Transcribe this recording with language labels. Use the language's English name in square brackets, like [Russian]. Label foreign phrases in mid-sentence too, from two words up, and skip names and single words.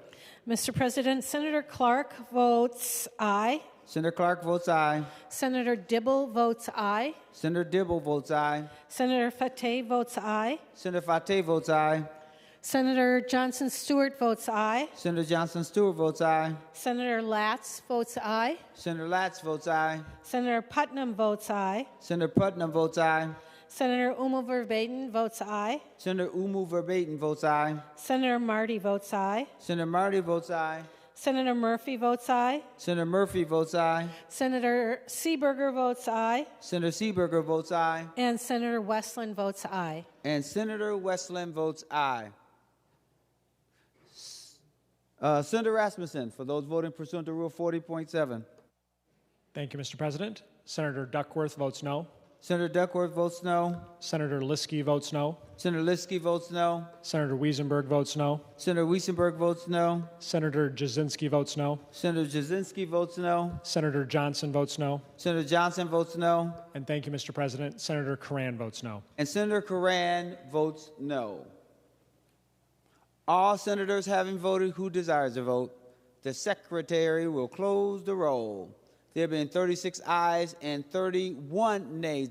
[English] Mr. President, Senator Clark votes aye. Senator Clark votes aye. Senator Dibble votes aye. Senator Dibble votes aye. Senator Fateh votes aye. Senator Fateh votes aye. Senator Johnson Stewart votes aye. Senator Johnson Stewart votes aye. Senator Latz votes aye. Senator Latz votes aye. Senator Putnam votes aye. Senator Putnam votes aye. Senator Umu Verbatim votes aye. Senator Umu Verbatim votes aye. Senator Marty votes aye. Senator Marty votes aye. Senator Murphy votes aye. Senator Murphy votes aye. Senator Seeberger votes aye. Senator Seeberger votes aye. And Senator Westland votes aye. And Senator Westland votes aye. Senator Rasmussen, for those voting pursuant to Rule 40.7. Thank you, Mr. President. Senator Duckworth votes no. Senator Duckworth votes no. Senator Liskey votes no. Senator Liskey votes no. Senator Wiesenberg votes no. Senator Wiesenberg votes no. Senator Jasinski votes no. Senator Jasinski votes no. Senator Johnson votes no. Senator Johnson votes no. And thank you, Mr. President. Senator Curran votes no. And Senator Curran votes no. All senators having voted who desires to vote, the Secretary will close the roll. There have been 36 ayes and 31 nays.